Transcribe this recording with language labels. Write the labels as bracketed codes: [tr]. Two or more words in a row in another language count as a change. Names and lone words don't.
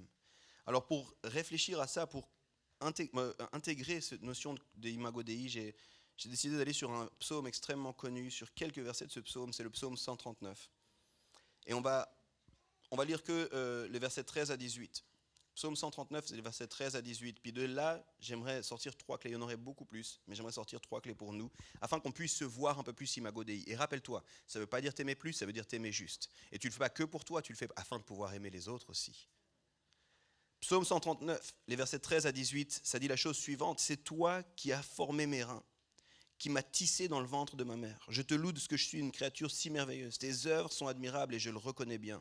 [fr] Alors pour réfléchir à ça, pour intégrer cette notion d' [la] imago Dei, [fr] j'ai décidé d'aller sur un psaume extrêmement connu, sur quelques versets de ce psaume, c'est le psaume 139. Et on va lire que les versets 13 à 18. Psaume 139, c'est les versets 13 à 18. Puis de là, j'aimerais sortir 3 clés. Il y en aurait beaucoup plus, mais j'aimerais sortir 3 clés pour nous, afin qu'on puisse se voir un peu plus [la] imago Dei. [fr] Et rappelle-toi, ça ne veut pas dire t'aimer plus, ça veut dire t'aimer juste. Et tu ne le fais pas que pour toi, tu le fais afin de pouvoir aimer les autres aussi. Psaume 139, les versets 13 à 18, ça dit la chose suivante. C'est toi qui as formé mes reins, qui m'as tissé dans le ventre de ma mère. Je te loue de ce que je suis une créature si merveilleuse. Tes œuvres sont admirables et je le reconnais bien.